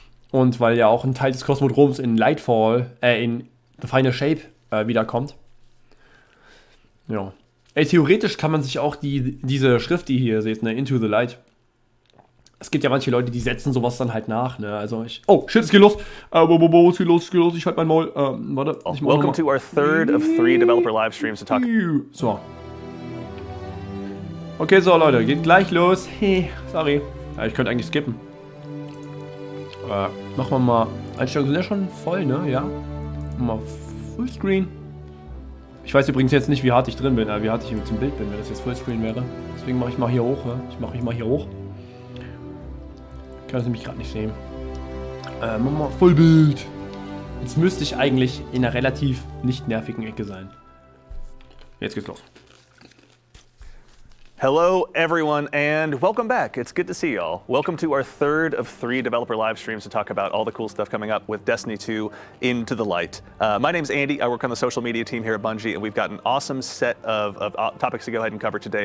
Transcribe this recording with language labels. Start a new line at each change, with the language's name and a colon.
German: Und weil ja auch ein Teil des Kosmodroms in in The Final Shape wiederkommt. Ja. Ey, theoretisch kann man sich auch diese Schrift, die ihr seht, ne, Into the Light. Es gibt ja manche Leute, die setzen sowas dann halt nach, ne? Also oh, shit, es geht los. Es geht los, ich halt mein Maul. Warte, ich mach
English: Welcome to our third of 3 developer live streams to talk.
German: So. Okay, so Leute, geht gleich los. Hey, sorry. Ja, ich könnte eigentlich skippen. Machen wir mal. Einstellungen sind ja schon voll, ne? Ja. Mal Fullscreen. Ich weiß übrigens jetzt nicht, wie hart ich drin bin, wie hart ich mit dem Bild bin, wenn das jetzt Fullscreen wäre. Deswegen mache ich mal hier hoch, ne? Ich mache mal hier hoch. Ich kann das nämlich gerade nicht sehen. Machen wir Vollbild. Jetzt müsste ich eigentlich in einer relativ nicht nervigen Ecke sein. Jetzt geht's los.
English: Hello, everyone, and welcome back. It's good to see y'all. Welcome to our third of 3 developer live streams to talk about all the cool stuff coming up with Destiny 2 Into the Light. My name's Andy. I work on the social media team here at Bungie, and we've got an awesome set of topics to go ahead and cover today.